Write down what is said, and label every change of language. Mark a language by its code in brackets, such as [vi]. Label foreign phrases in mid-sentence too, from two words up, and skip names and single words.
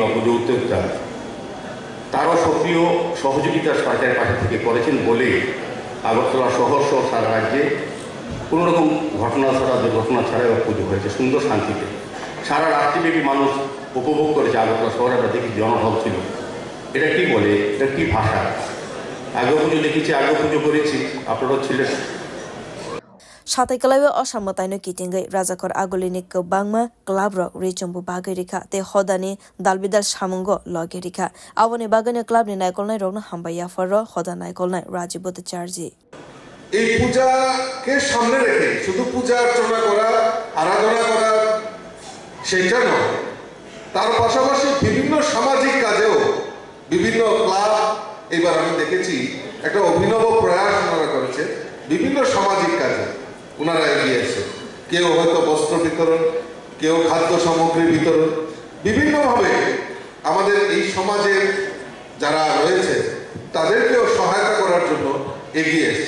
[bn] পুজো উদ্যোক্তা তারাও সক্রিয় সহযোগিতা সরকারের পাশে থেকে করেছেন বলে আগরতলা শহর সহ সারা রাজ্যে কোনোরকম ঘটনা ছাড়া দুর্ঘটনা ছাড়াই পুজো হয়েছে সুন্দর শান্তিতে সারা রাত্রিব্যাপী মানুষ উপভোগ করেছে আগরতলা শহরে আমরা দেখি জনঢল ছিল এটা কি বলে এটা কি ভাষা আগে পুজো দেখেছি আগে পুজো করেছি আপনারাও ছিলেন [trp] Shatai kalaiwa osamatai no kitingai Rajakor agolini kobangma club rock richombu bagai rikha te hodani dalbidal samungo loge rikha awoni bagani club ni naikol nai rogno hambaya farro hoda naikol nai Rajiv Bhattacharya [bn] এই পূজাকে সামনে রেখে শুধু পূজা অর্চনা করা, আরাধনা করা সেটা নয়, তার পাশাপাশি বিভিন্ন সামাজিক কাজেও বিভিন্ন ক্লাব, এবার আমি দেখেছি একটা অভিনব প্রয়াস ওনারা করেছে, বিভিন্ন সামাজিক কাজে ওনারা এগিয়ে এসে, কেউ হয়তো বস্ত্র বিতরণ, কেউ খাদ্য সামগ্রী বিতরণ, বিভিন্নভাবে আমাদের এই সমাজের যারা রয়েছে তাদেরকেও সহায়তা করার জন্য এগিয়ে এসছে।